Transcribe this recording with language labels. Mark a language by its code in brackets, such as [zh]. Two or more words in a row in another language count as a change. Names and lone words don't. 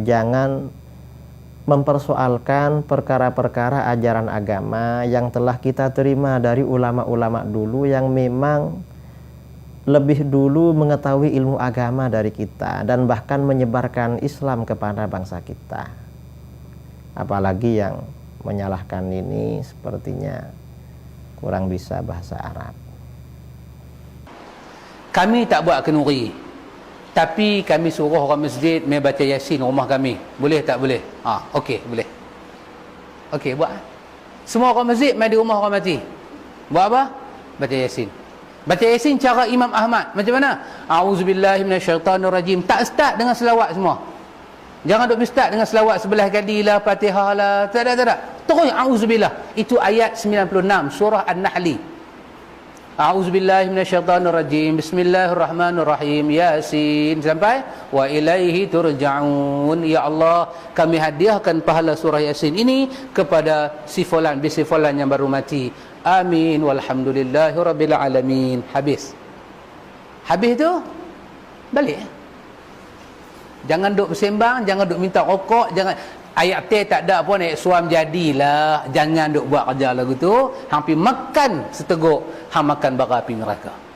[ms] Jangan mempersoalkan perkara-perkara ajaran agama yang telah kita terima dari ulama-ulama dulu yang memang lebih dulu mengetahui ilmu agama dari kita dan bahkan menyebarkan Islam kepada bangsa kita. Apalagi yang menyalahkan ini sepertinya kurang bisa bahasa Arab. Kami tak buat kenuri, tapi kami suruh orang masjid membaca Yasin rumah kami. Boleh tak boleh? Okey, boleh. Okey, buat. Semua orang masjid mai di rumah orang mati. Buat apa? Baca Yasin. Baca Yasin cara Imam Ahmad. Macam mana? [ar] أعوذ بالله من الشيطان الرجيم. [ms] Tak start dengan selawat semua. Jangan duk start dengan selawat sebelah kali lah, Fatihah lah. Tak ada. Terus a'udzubillah. Itu ayat 96 surah An-Nahl. [ar] أعوذ بالله من الشيطان الرجيم. بسم الله الرحمن الرحيم. [ms] Yasin sampai [ar] وإليه ترجعون. يا الله, [ms] kami hadiahkan pahala surah Yasin ini kepada si fulan bin si fulan yang baru mati. [ar] آمين والحمد لله رب العالمين. [ms] Habis tu balik. Jangan duk bersembang, jangan duk minta rokok, jangan ayat T tak ada pun, ayat suam jadilah. Jangan duk buat kerja lagu tu. Hampir makan seteguk, hang makan bara api neraka.